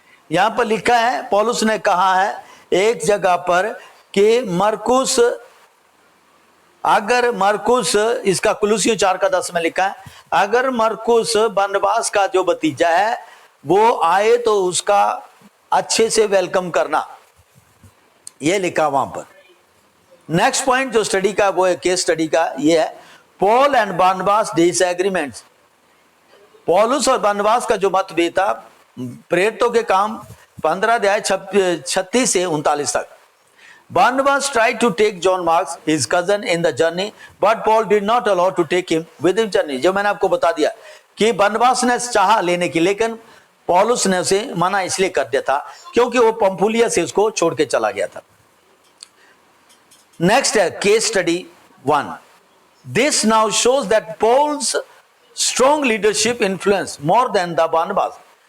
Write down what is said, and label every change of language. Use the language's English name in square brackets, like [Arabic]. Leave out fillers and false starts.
[Hindi] यहां पर लिखा है, पौलुस ने कहा है एक जगह पर कि मरकुस, अगर मरकुस, इसका कुलुसियों 4:10 में लिखा है, अगर मरकुस बरनबास का जो भतीजा है वो आए तो उसका अच्छे से वेलकम करना, ये लिखा वहां पर। नेक्स्ट पॉइंट जो स्टडी का वो है, केस स्टडी का, ये है [English] Paul and Barnabas disagreements. [Hindi] पौलुस और बारनबास का जो मतभेद था, प्रेरितों के काम 15 अध्याय 36 से 39 तक। [English] Barnabas tried to take John Mark, his cousin, in the journey, but Paul did not allow to take him with him journey। [Hindi] जो मैंने आपको बता दिया कि बरनबास ने चाहा लेने की, लेकिन पौलुस ने उसे मना इसलिए कर दिया था क्योंकि वो पंफूलिया से उसको छोड़ के चला गया था। [English] Next है case study 1। This now shows that Paul's strong leadership influence more than the Barnabas.